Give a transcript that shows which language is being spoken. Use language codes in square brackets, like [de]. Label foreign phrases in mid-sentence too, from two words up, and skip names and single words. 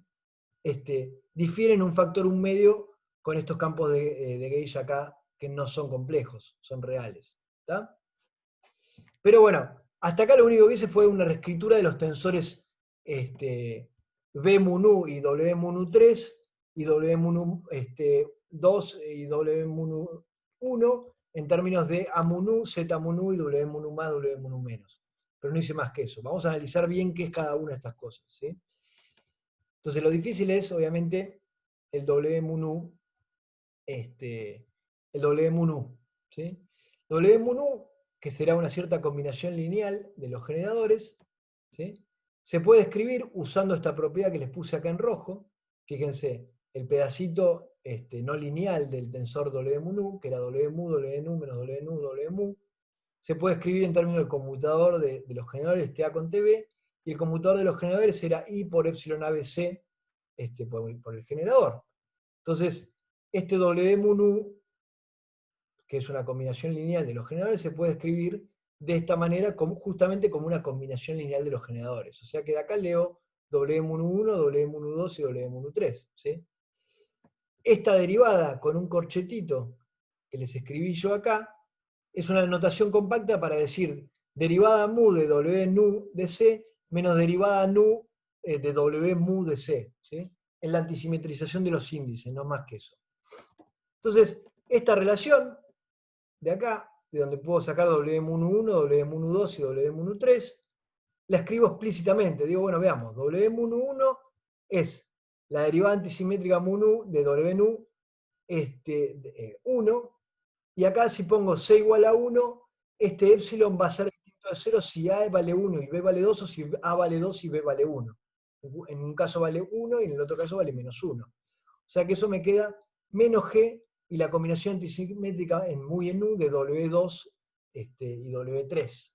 [es] Difiere en un factor un medio con estos campos de gauge acá que no son complejos, son reales. ¿Tá? Pero bueno, hasta acá lo único que hice fue una reescritura de los tensores B mu y W mu 3 y W mu 2 y W mu 1 en términos de A mu Z mu y W mu más, W mu menos. Pero no hice más que eso. Vamos a analizar bien qué es cada una de estas cosas. ¿Sí? Entonces lo difícil es, obviamente, el W mu el W mu ¿sí? W mu que será una cierta combinación lineal de los generadores, ¿sí? Se puede escribir usando esta propiedad que les puse acá en rojo. Fíjense, el pedacito no lineal del tensor W mu, que era W mu, W nu, menos W nu, W mu, se puede escribir en términos del conmutador de los generadores TA con TB, y el conmutador de los generadores era I por epsilon ABC por el generador. Entonces, este W mu nu, que es una combinación lineal de los generadores, se puede escribir de esta manera justamente como una combinación lineal de los generadores. O sea que de acá leo W mu 1, W mu 2 y W mu 3. ¿sí? Esta derivada con un corchetito que les escribí yo acá, es una notación compacta para decir derivada mu de W nu de C menos derivada nu de W mu de C. ¿sí? Es la antisimetrización de los índices, no más que eso. Entonces, esta relación de acá, de donde puedo sacar W mu 1, W mu 2 y W mu 3, la escribo explícitamente. Digo, bueno, veamos, W mu 1 es la derivada antisimétrica mu nu de W nu 1, y acá si pongo C igual a 1, este epsilon va a ser distinto de 0 si A vale 1 y B vale 2, o si A vale 2 y B vale 1. En un caso vale 1 y en el otro caso vale menos 1. O sea que eso me queda menos G y la combinación antisimétrica en mu y en nu de W2 y W3.